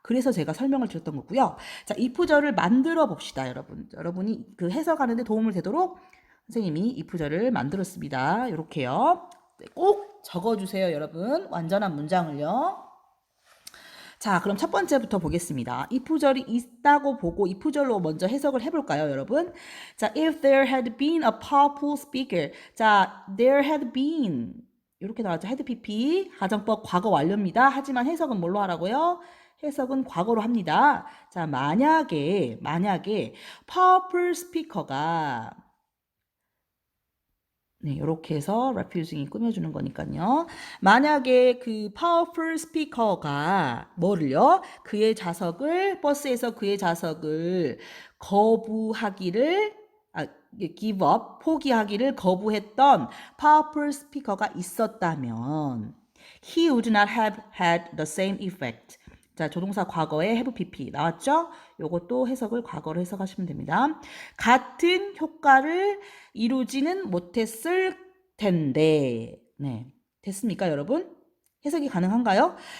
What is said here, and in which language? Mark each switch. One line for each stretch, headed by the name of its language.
Korean: 그래서 제가 설명을 드렸던 거고요. 자, if절을 만들어 봅시다, 여러분. 여러분이 그 해석하는데 도움을 되도록 선생님이 if 절을 만들었습니다. 이렇게요. 꼭 적어주세요, 여러분. 완전한 문장을요. 자, 그럼 첫 번째부터 보겠습니다. if 절이 있다고 보고 if 절로 먼저 해석을 해볼까요, 여러분?
English: 자, if there had been a powerful speaker.
Korean: 자,
English: there had been.
Korean: 이렇게 나왔죠. had pp. 가정법 과거 완료입니다. 하지만 해석은 뭘로 하라고요? 해석은 과거로 합니다. 자, 만약에 powerful speaker가 네, 이렇게 해서 refusing이 꾸며주는 거니까요. 만약에 그 powerful speaker가 뭐를요? 그의 자석을 버스에서 그의 자석을 거부하기를 give up 포기하기를 거부했던 powerful speaker가 있었다면
English: he would not have had the same effect.
Korean: 자, 조동사 과거에 have pp 나왔죠? 요것도 해석을 과거로 해석하시면 됩니다. 같은 효과를 이루지는 못했을 텐데. 네. 됐습니까, 여러분? 해석이 가능한가요?